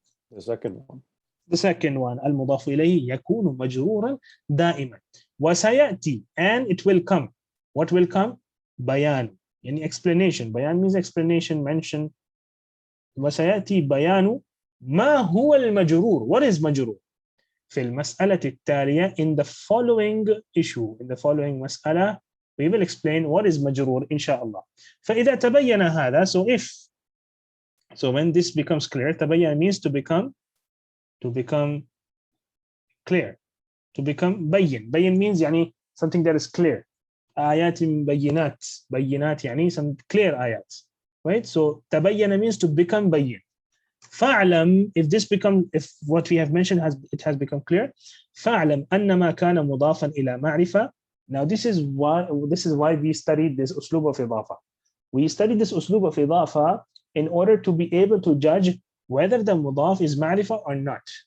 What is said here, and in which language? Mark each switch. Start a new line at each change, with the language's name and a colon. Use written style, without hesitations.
English: The second one. The second one,
Arabic: al-mudafu ilayhi yakunu majruran daiman.
English: وسيأتي, and it will come. What will come? Bayan. Any explanation. Bayan means explanation, mention,
Arabic: وسيأتي بيان ما هو المجرور.
English: What is مجرور؟
Arabic: في المسألة التالية
English: in the following issue, in the following مسألة we will explain what is مجرور
Arabic: إن شاء الله. فإذا تبين هذا,
English: so when this becomes clear, تبين means to become clear, to become بين. بين means يعني something that is clear.
Arabic: آيات بينات, بينات يعني
English: some clear
Arabic: آيات, right?
English: So تبين means to become بين. فاعلم, if what we have mentioned has become clear,
Arabic: فاعلم أن ما كان مضافا إلى معرفة.
English: Now this is why we studied this أسلوب of إضافة. We studied this أسلوب of إضافة in order to be able to judge whether the مضاف is معرفة or not.